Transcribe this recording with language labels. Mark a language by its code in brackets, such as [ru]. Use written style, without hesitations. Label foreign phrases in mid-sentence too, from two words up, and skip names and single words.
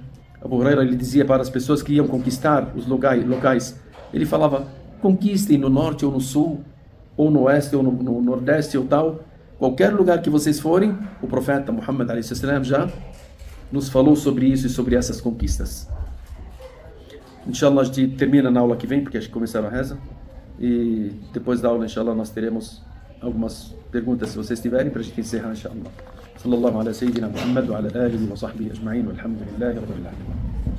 [pt] Abu Huraira, ele dizia para as pessoas que iam conquistar os locais, ele falava: conquistem no norte ou no sul, ou no oeste ou no nordeste ou tal, qualquer lugar que vocês forem. O profeta Muhammad a.s. já nos falou sobre isso e sobre essas conquistas. [ar] إن شاء الله, [pt] a gente termina na aula que vem, porque a gente começaram a reza, e depois da aula, [ar] إن شاء الله, [pt] nós teremos algumas perguntas, se vocês tiverem, para a gente encerrar, [ar] إن شاء الله. صلى الله على سيدنا محمد وعلى آله وصحبه أجمعين والحمد لله رب العالمين.